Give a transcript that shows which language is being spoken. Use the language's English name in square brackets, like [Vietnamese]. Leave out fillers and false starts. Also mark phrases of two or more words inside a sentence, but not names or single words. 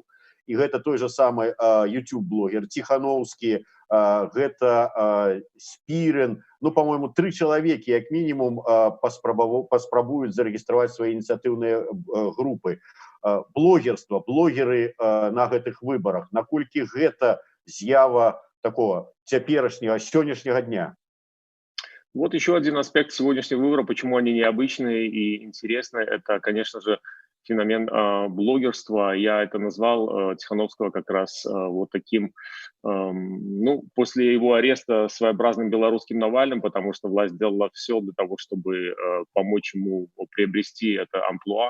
[Belarusian] І гэта той же самы YouTube-блогер Ціхановскі, гэта Спірин, ну, по-моему, 3 чалавекі, як мінімум, паспрабуюць зарэгістраваць свае ініцыятыўныя групы. Блогерства, блогеры на гэтых выбарах, наколькі гэта з'ява такого цяперашняга, сённяшняга дня? [Russian] Вот еще один аспект сегодняшнего выбора, почему они необычные и интересные, это, конечно же, феномен блогерства. Я это назвал Тихановского как раз вот таким, ну, после его ареста своеобразным белорусским Навальным, потому что власть сделала все для того, чтобы помочь ему приобрести это амплуа.